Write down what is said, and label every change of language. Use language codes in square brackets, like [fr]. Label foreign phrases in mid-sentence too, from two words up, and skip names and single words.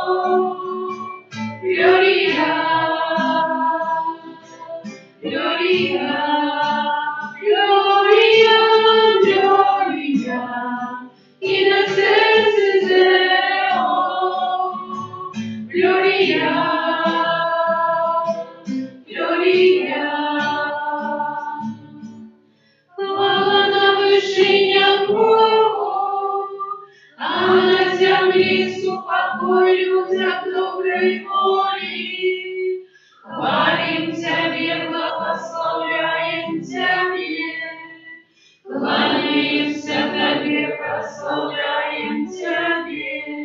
[la] Gloria, Gloria, Gloria, Gloria in excelsis Deo. Gloria, Gloria. [rue] Хвала на вышинях Богу, а на земле супокой людям доброй воли. Хвалим Тебе, благословляем Тебе, кланяемся Тебе, прославляем Тебе.